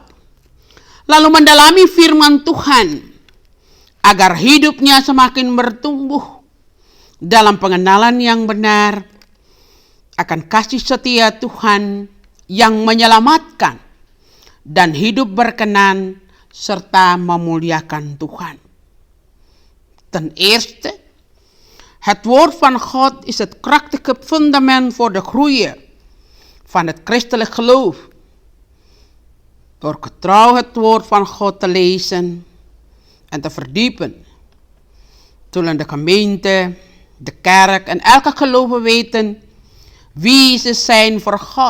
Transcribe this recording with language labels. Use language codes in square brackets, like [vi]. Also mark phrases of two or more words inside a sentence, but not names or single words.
[id] Lalu mendalami firman Tuhan agar hidupnya semakin bertumbuh dalam pengenalan yang benar akan kasih setia Tuhan yang menyelamatkan dan hidup berkenan serta memuliakan Tuhan. [nl] Ten eerste, het woord van God is het krachtige fundament voor de groei van het christelijk geloof. Door getrouw het woord van God te lezen en te verdiepen, zullen de gemeente, de kerk en elke gelovige weten wie ze zijn voor God.